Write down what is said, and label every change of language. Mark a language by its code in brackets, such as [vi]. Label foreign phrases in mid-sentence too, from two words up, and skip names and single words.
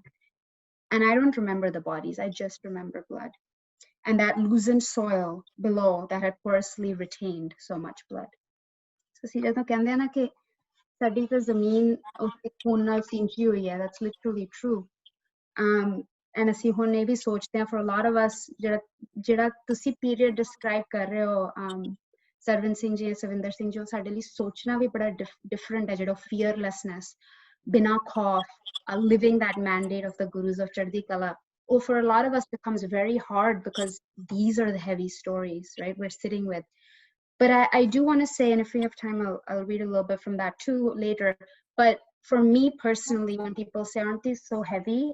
[en] And I don't remember the bodies, I just remember blood. And that loosened soil below that had porously retained so much blood. So see, that's literally true. [pa] And ਅਸੀਂ ਹੁਣ ਇਹ ਵੀ ਸੋਚਦੇ ਹਾਂ, [en] for a lot of us, [pa] ਜਿਹੜਾ ਤੁਸੀਂ [en] period describe [pa] ਕਰ ਰਹੇ ਹੋ, ਸਰਵਨ ਸਿੰਘ ਜੀ, ਸਵਿੰਦਰ ਸਿੰਘ ਜੀ, ਸਾਡੇ ਲਈ ਸੋਚਣਾ ਵੀ ਬੜਾ different ਹੈ, ਜਿਹੜਾ fearlessness, ਬਿਨਾਂ ਖੌਫ, [en] living that mandate of the Gurus of [pa] ਚੜ੍ਹਦੀ ਕਲਾ. [en] well, for a lot of us becomes very hard because these are the heavy stories, right, we're sitting with. But I do want to say, and if we have time, I'll read a little bit from that too later. But for me personally, when people say, aren't these so heavy?